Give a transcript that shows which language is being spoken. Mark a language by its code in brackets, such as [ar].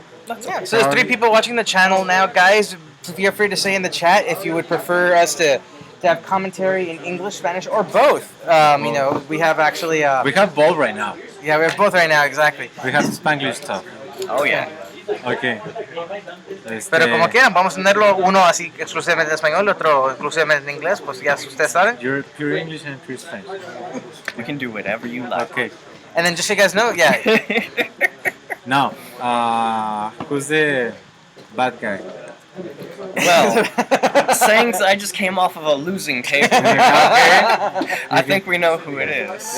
[en] Yeah, so there's 3 people watching the channel now, guys. Feel free to say in the chat if you would prefer us to have commentary in English, Spanish, or both. You know, we have actually. We have both right now. Yeah, we have both right now, exactly. We have Spanglish stuff. Oh yeah. Okay. [es] Pero como quieran, vamos a tenerlo uno así exclusivamente en español, otro exclusivamente en inglés, pues ya ustedes saben. [en] You're pure English and pure Spanish. We can do whatever you like. Okay. And then just so you guys know, yeah. Now, who's the bad guy? Well, saying I just came off of a losing table. I think we know who it is.